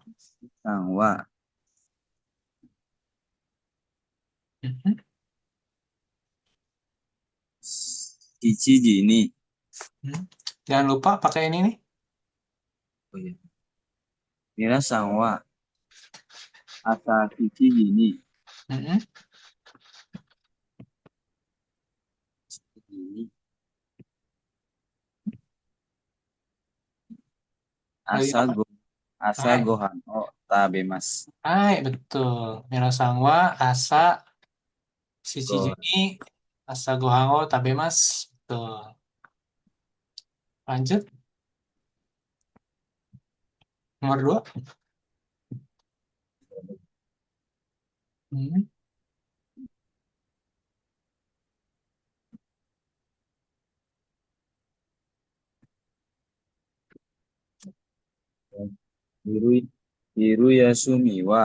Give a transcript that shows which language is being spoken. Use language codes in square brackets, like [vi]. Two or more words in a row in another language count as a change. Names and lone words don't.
[id] Nah, wah. Mhm. Ichiji ini. Hmm. Jangan lupa pakai ini nih. Oh iya. [ja] みなさんは朝一時に. Mhm. [id] Ini Lagi asa apa? [ja] 五朝 Hai, ごはんを食べます. [id] hai, betul. [ja] みなさんは朝七時 Go. に朝ごはんを食べます. [id] Betul. Lanjut. Nomor 2. Mhm. [ja] 昼昼休みは